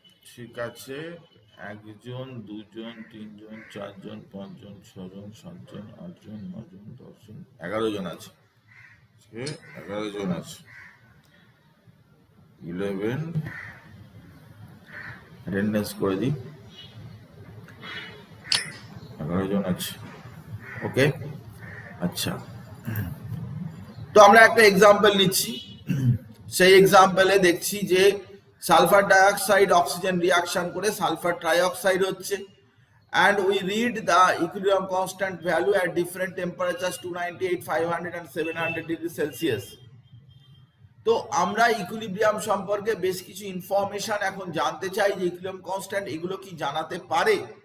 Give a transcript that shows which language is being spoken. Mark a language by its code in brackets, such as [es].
[bn] ঠিক আছে, 1 জন 2 জন 3 জন 4 জন 5 জন 6 জন 7 জন 8 জন 9 জন 10 জন 11 জন আছে, 11 জন আছে, 11 অ্যাটেন্ডেন্স করে দিই, 11 জন আছে। ওকে, আচ্ছা, তো আমরা একটা এক্সাম্পল নিচ্ছি। সেই এক্সাম্পলে দেখছি যে সালফার ডাইঅক্সাইড অক্সিজেন রিয়াকশন করে সালফার ট্রাইঅক্সাইড হচ্ছে, [en] and we read the equilibrium constant value at different temperatures 298, 500 and 700 degrees Celsius. [bn] তো আমরা ইকুইলিব্রিয়াম সম্পর্কে বেশ কিছু ইনফরমেশন এখন জানতে চাই যে ইকুইলিব্রিয়াম কনস্ট্যান্ট এগুলো কি জানাতে পারে।